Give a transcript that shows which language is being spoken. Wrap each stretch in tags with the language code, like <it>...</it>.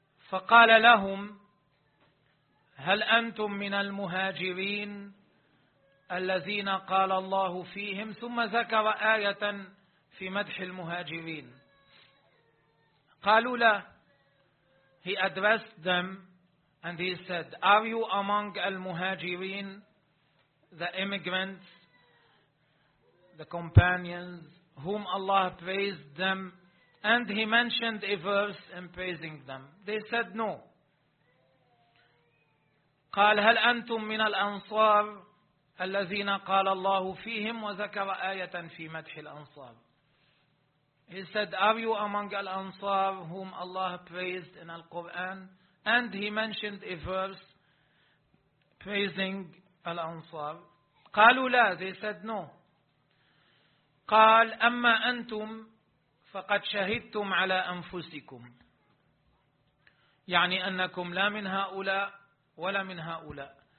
<ar>فَقَالَ لَهُمْ هل أنتم من المهاجرين الذين قال الله فيهم، ثم ذكر آية في مدح المهاجرين. قالوا لا.</ar> <en>He addressed them and he said, Are you among المهاجرين, the immigrants, the companions whom Allah praised them? And he mentioned a verse in praising them. They said no.</en> <ar>قال هل أنتم من الأنصار الذين قال الله فيهم، وذكر آية في مدح الأنصار.</ar> <en>He said, Are you among الأنصار whom Allah praised in the Quran? And he mentioned a verse praising الأنصار.</en> <ar>قالوا لا.</ar> <en>They said no.</en> <ar>قال أما أنتم فقد شهدتم على أنفسكم، يعني أنكم لا من هؤلاء ولا من هؤلاء.</ar>